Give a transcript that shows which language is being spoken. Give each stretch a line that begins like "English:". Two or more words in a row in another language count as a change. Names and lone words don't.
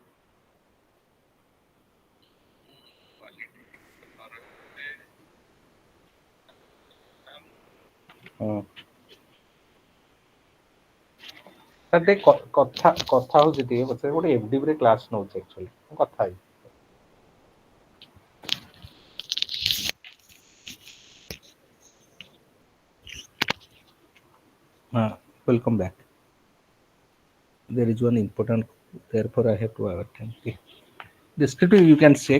Odia: ହଁ ସାର୍ ଟିକେ କଥା ହଉଛି ଟିକେ ପଛରେ ଗୋଟେ ଏଫଡିବି ରେ କ୍ଲାସ ନଉଛି ଆକ୍ଚୁଆଲି କଥା ହେବି।
English: Welcome back. There is one important, therefore I have to attend. Okay. Descriptive you can check.